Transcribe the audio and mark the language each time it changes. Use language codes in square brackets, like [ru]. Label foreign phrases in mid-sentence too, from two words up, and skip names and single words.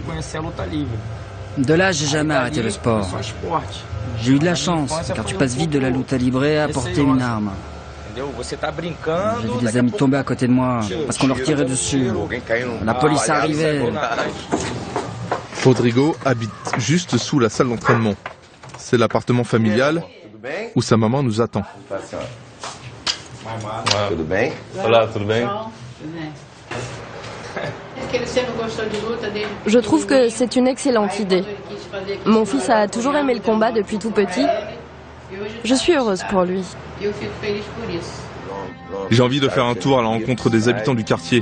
[fr] De là, j'ai jamais arrêté le sport. J'ai eu de la chance, car tu passes vite de la lutte libre à porter une arme. J'ai vu des amis tomber à côté de moi parce qu'on leur tirait dessus. La police arrivait. Rodrigo habite juste sous la salle d'entraînement. C'est l'appartement familial où sa maman nous attend. [pt] Tudo bem? Olá, tudo bem? [fr] Je trouve que c'est une excellente idée. Mon fils a toujours aimé le combat depuis tout petit. Je suis heureuse pour lui. J'ai envie de faire un tour à la rencontre des habitants du quartier.